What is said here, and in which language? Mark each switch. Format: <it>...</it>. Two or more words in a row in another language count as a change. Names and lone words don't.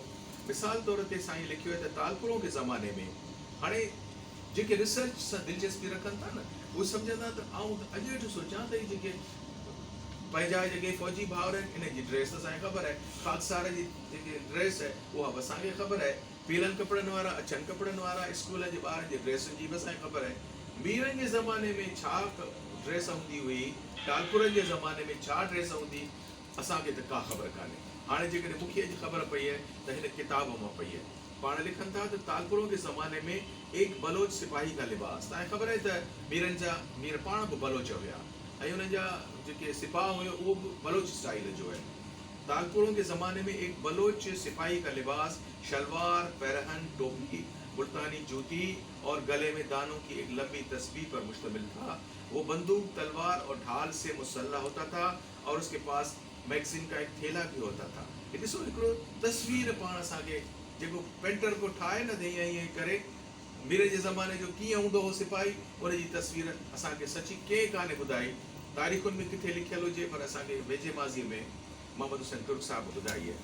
<sd>मिसाल तौर ते साईं लिखियो आहे त</sd> <ur>تالپوروں کے زمانے میں,</ur> <sd>हाणे जेके रिसर्च सां दिलचस्पी रखनि था न उहे सम्झंदा त आउं अॼु वेठो सोचां त ही जेके पंहिंजा जेके फ़ौजी भाउर आहिनि इन जी ड्रेस त असांखे ख़बर आहे, खाकसार जी जेकी ड्रेस आहे उहा बि असांखे ख़बर आहे, पीलनि कपिड़नि वारा, अछनि कपिड़नि वारा स्कूल जे ॿारनि जी ड्रेसुनि जी बि असांखे ख़बर आहे। मीरनि जे ज़माने में छा ड्रेस हूंदी हुई, तालपुरनि जे ज़माने में छा ड्रेस हूंदी, असांखे त का ख़बर कान्हे। हाणे जेकॾहिं मूंखे अॼु ख़बर पई आहे त हिन किताब मां पई आहे। पाण लिखनि था त</sd> <ur>تالپوروں کے زمانے میں ایک بلوچ سپاہی کا لباس,</ur> <sd>तव्हांखे ख़बर आहे त मीरनि जा मीर पाण बि बलोच हुया ऐं उन्हनि जा जेके सिपाह हुयो उहो बि बलोच स्टाइल जो आहे।</sd> <ur>تاجپوروں کے زمانے میں ایک بلوچ سپاہی کا لباس شلوار، پیرہن، ٹوپی، ملتانی جوتی اور گلے میں دانوں کی ایک لمبی تسبیح پر مشتمل تھا. وہ بندوق، تلوار اور ڈھال سے مسلح ہوتا تھا اور اس کے پاس میگزین کا ایک تھیلا بھی ہوتا تھا.</ur> <sd>ॾिसो हिकिड़ो तस्वीर पाण असांखे जेको पेंटर को ठाहे न ॾेई ईअं करे मीर जे ज़माने जो कीअं हूंदो हो सिपाही, उनजी तस्वीर असांखे सची कंहिं कान्हे ॿुधाई। तारीख़ुनि में किथे लिखियलु हुजे पर असांखे वेझे माज़ीअ में मोहम्मद हुसैन तुर्क साहब ॿुधाई आहे।</sd>